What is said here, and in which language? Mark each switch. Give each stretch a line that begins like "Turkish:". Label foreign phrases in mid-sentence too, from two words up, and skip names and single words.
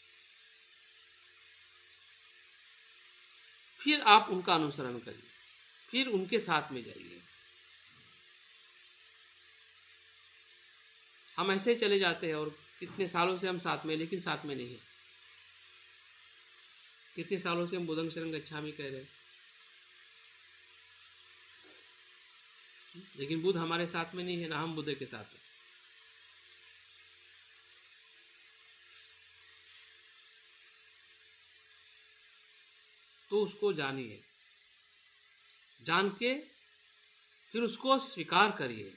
Hindi: फिर आप उनका अनुसरण करिए, फिर उनके साथ में जाइए। हम ऐसे चले जाते हैं और कितने सालों से हम साथ में, लेकिन साथ में नहीं है। कितने सालों से हम
Pali: बुद्धं शरणं गच्छामि
Hindi: कह रहे हैं, लेकिन बुद्ध हमारे साथ में नहीं है, ना हम बुद्ध के साथ हैं। तो उसको जानिए, जान के फिर उसको स्वीकार करिए।